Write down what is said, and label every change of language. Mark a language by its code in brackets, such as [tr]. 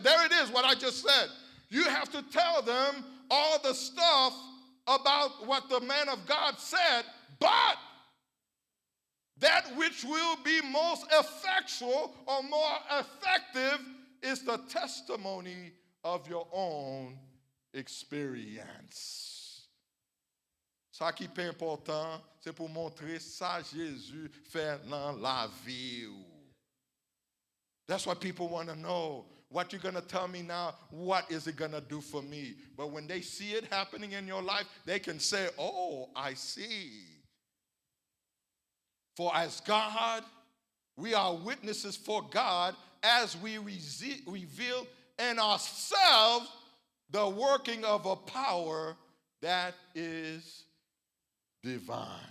[en] There it is, what I just said. You have to tell them all the stuff about what the man of God said, but that which will be most effectual or more effective is the testimony of your own experience. [fr] Ça qui est important, c'est pour montrer ça Jésus fait dans la vie. [en] That's what people want to know. What you're going to tell me now, what is it going to do for me? But when they see it happening in your life, they can say, oh, I see. For as God, we are witnesses for God as we reveal in ourselves the working of a power that is divine.